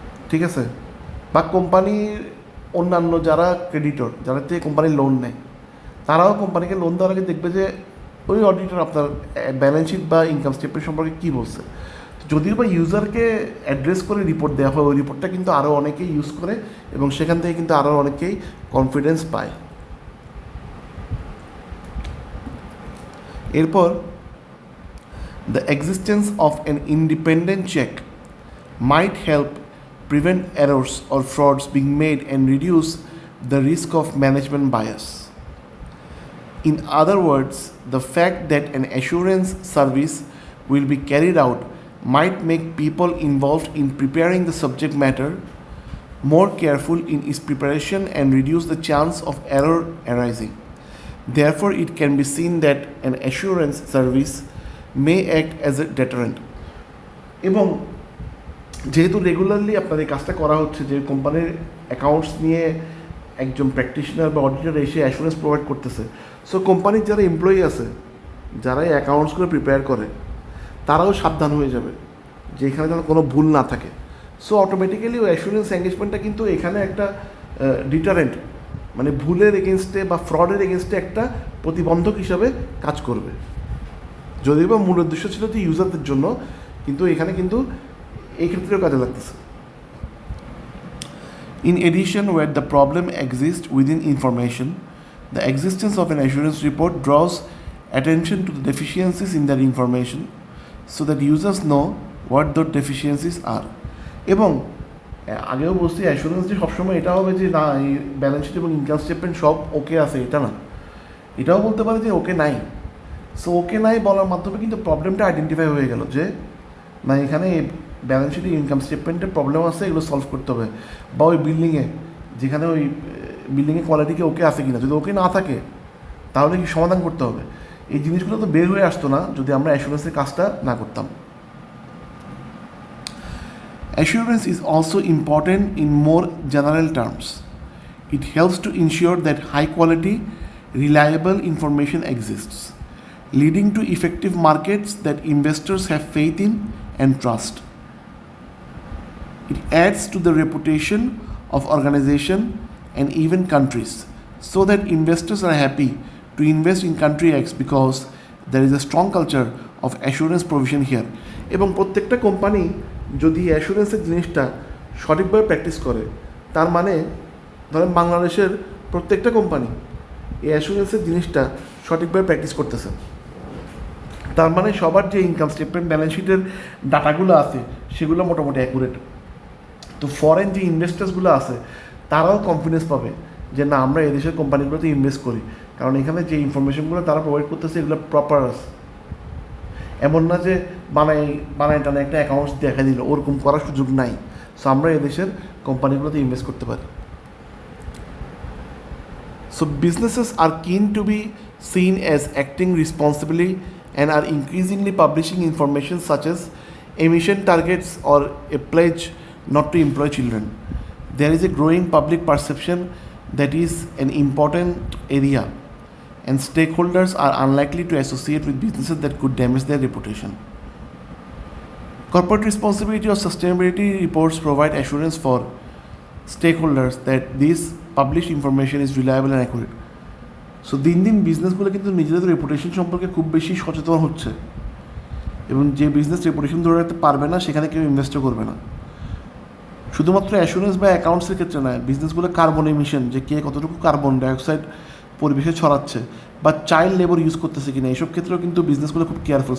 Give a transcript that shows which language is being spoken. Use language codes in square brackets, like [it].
[bn] ঠিক আছে? বা কোম্পানির অন্যান্য যারা ক্রেডিটর, যারা থেকে কোম্পানির লোন নেয়, তারাও কোম্পানিকে লোন দেওয়ার আগে দেখবে যে ওই অডিটর আপনার ব্যালেন্স শিট বা ইনকাম স্টেটমেন্ট সম্পর্কে কী বলছে। যদিও বা ইউজারকে অ্যাড্রেস করে রিপোর্ট দেওয়া হয়, ওই রিপোর্টটা কিন্তু আরও অনেকেই ইউজ করে এবং সেখান থেকে কিন্তু আরও অনেকেই কনফিডেন্স পায়। [en] এরপর, the existence of an independent check might help prevent errors or frauds being made and reduce the risk of management bias. In other words, the fact that an assurance service will be carried out might make people involved in preparing the subject matter more careful in its preparation and reduce the chance of error arising. Therefore, it can be seen that an assurance service may act as a deterrent. [bn] এবং যেহেতু regularly আপনার এই কাজটা করা হচ্ছে, যে কোম্পানির accounts নিয়ে একজন প্র্যাকটিশনার বা অডিটর এসে অ্যাসুরেন্স প্রোভাইড করতেছে, সো কোম্পানির যারা এমপ্লয়ি আছে, যারা এই অ্যাকাউন্টসগুলো প্রিপেয়ার করে, তারাও সাবধান হয়ে যাবে যে এখানে যেন কোনো ভুল না থাকে। সো অটোমেটিক্যালি ওই অ্যাসুরেন্স এঙ্গেজমেন্টটা কিন্তু এখানে একটা ডিটারেন্ট, মানে ভুলের এগেনস্টে বা ফ্রডের এগেনস্টে একটা প্রতিবন্ধক হিসাবে কাজ করবে। যদিও বা মূল উদ্দেশ্য ছিল যে ইউজারদের জন্য, কিন্তু এখানে কিন্তু এই ক্ষেত্রেও কাজে লাগতেছে। In addition, where the problem exists within information, the existence of an assurance report draws attention to the deficiencies in that information so that users know what those deficiencies are. এবং আগেও বলছি, অ্যাসুরেন্স যে সবসময় এটা হবে যে না এই ব্যালেন্স শিট এবং ইনকাম স্টেটমেন্ট সব ওকে আছে, এটা না। এটাও বলতে পারে যে ওকে নাই, সো ওকে নাই বলার মাধ্যমে কিন্তু প্রবলেমটা আইডেন্টিফাই হয়ে গেল যে না এখানে ব্যালেন্স শিটে ইনকাম স্টেটমেন্টের প্রবলেম আছে, এগুলো সলভ করতে হবে। বা ওই বিল্ডিংয়ে যেখানে ওই বিল্ডিংয়ের কোয়ালিটি কি ওকে আছে কিনা, যদি ওকে না থাকে তাহলে কি সমাধান করতে হবে। এই জিনিসগুলো তো বের হয়ে আসতো না যদি আমরা অ্যাসুরেন্সের কাজটা না করতাম। [en] Assurance is also important in more general terms. It helps to ensure that high quality, reliable information exists, leading to effective markets that investors have faith in and trust. It adds to the reputation of organization and even countries, so that investors are happy to invest in country X because there is a strong culture of assurance provision here. [bn] এবং প্রত্যেকটা company যদি অ্যাসুরেন্সের জিনিসটা সঠিকভাবে practice করে, তার মানে ধরেন বাংলাদেশের প্রত্যেকটা কোম্পানি এই অ্যাসুরেন্সের জিনিসটা সঠিকভাবে প্র্যাকটিস করতেছে, তার মানে সবার যে ইনকাম স্টেটমেন্ট ব্যালেন্স শিটের ডাটাগুলো আছে সেগুলো মোটামুটি অ্যাকুরেট। তো ফরেন যে ইনভেস্টার্সগুলো আছে তারাও কনফিডেন্স পাবে যে না আমরা এদেশের কোম্পানিগুলোতে ইনভেস্ট করি, কারণ এখানে যে ইনফরমেশনগুলো তারা প্রোভাইড করতেছে এগুলো প্রপার আছে। এমন না যে বানায় টানা একটা অ্যাকাউন্টস দেখা দিল, ওরকম করার সুযোগ নাই। সো আমরা এদেশের কোম্পানিগুলোতে ইনভেস্ট করতে পারি। [en] So businesses are keen to be seen as acting responsibly and are increasingly publishing information such as emission targets or a pledge not to employ children. There is a growing public perception that is an important area, and stakeholders are unlikely to associate with businesses that could damage their reputation. Corporate responsibility or sustainability reports provide assurance for stakeholders that this published information is reliable and accurate. [bn] So দিন দিন বিজনেসগুলো কিন্তু নিজেদের reputation সম্পর্কে খুব বেশি সচেতন হচ্ছে, এবং যে বিজনেস রেপুটেশন ধরে রাখতে পারবে না সেখানে কেউ ইনভেস্টও করবে না। শুধুমাত্র অ্যাসুরেন্স বা অ্যাকাউন্টসের ক্ষেত্রে নয়, বিজনেসগুলো কার্বন এমিশন, যে কে কতটুকু কার্বন ডাইঅক্সাইড পরিবেশে ছড়াচ্ছে, বা চাইল্ড লেবার ইউজ করতেছে কিনা, এইসব ক্ষেত্রেও কিন্তু বিজনেসগুলো খুব কেয়ারফুল।